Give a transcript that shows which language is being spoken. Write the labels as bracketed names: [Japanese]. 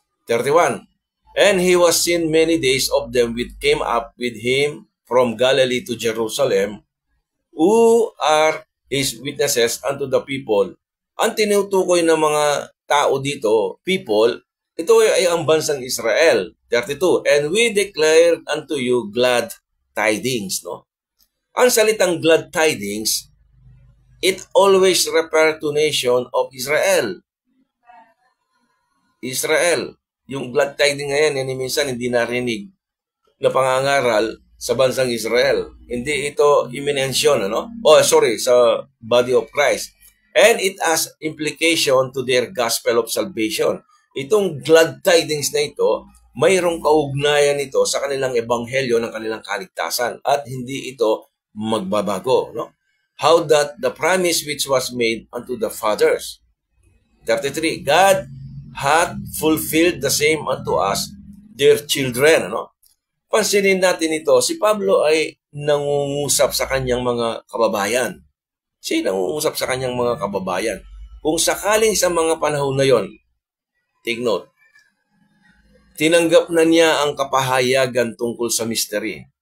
[English] 31, and he was seen many days of them which came up with him from Galilee to Jerusalem, who are his witnesses unto the people. [Filipino] Ang tinutukoy ng mga tao dito, people, ito ay ang bansang Israel. [English] 32, and we declared unto you glad tidings, no? [Filipino] Ang salitang [English] glad tidings, it always refer to nation of Israel. [Filipino] Israel. Yung glad tidings ngayon, minsan hindi narinig na pangangaral sa bansang Israel. Hindi ito iminensyon, ano? Sa body of Christ. [English] And it has implication to their gospel of salvation. [Filipino] Itong glad tidings na ito, mayroong kaugnayan ito sa kanilang ebanghelyo ng kanilang kaligtasan at hindi ito magbabago, no? [English] How that the promise which was made unto the fathers. 33, God hath fulfilled the same unto us, their children, ano? [Filipino] Pansinin natin ito, si Pablo ay nangungusap sa kanyang mga kababayan. Siya nangungusap sa kanyang mga kababayan. Kung sakaling sa mga panahon na yon, [English] take note, [Filipino] tinanggap na niya ang kapahayagan tungkol sa mystery.